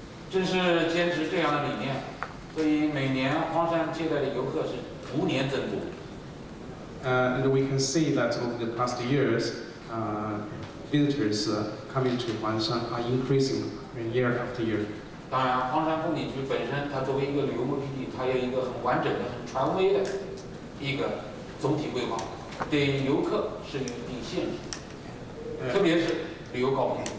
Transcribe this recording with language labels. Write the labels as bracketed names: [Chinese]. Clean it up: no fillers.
[Chinese] 正是坚持这样的理念，所以每年黄山接待的游客是逐年增多。 [English] And we can see that over the past years, visitors coming to Huangshan are increasing year after year. [Chinese] 当然，黄山风景区本身它作为一个旅游目的地，它有一个很完整的、很权威的一个总体规划，对游客是有一定限制，特别是旅游高峰。